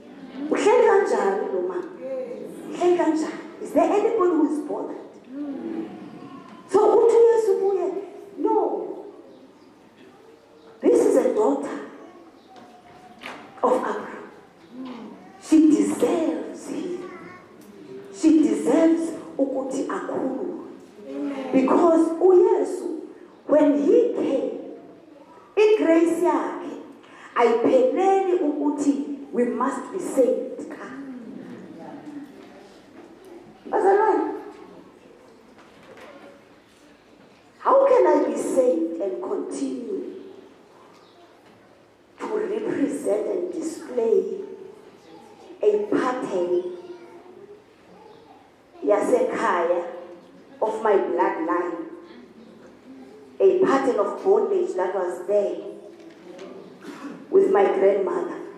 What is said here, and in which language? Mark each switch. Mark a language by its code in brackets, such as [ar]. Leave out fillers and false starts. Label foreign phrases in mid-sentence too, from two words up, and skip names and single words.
[en] Is there anybody who is bothered? So, no. This is a daughter of Abraham. She deserves him. She deserves [xh] ukuthi akhulu. [en] Because uYesu, when he came, [xh] igrace yakhe ayipheleli ukuthi [en] we must be saved. How can I be saved and continue to represent and display a pattern yasekhaya of my bloodline, a pattern of bondage that was there with my grandmother.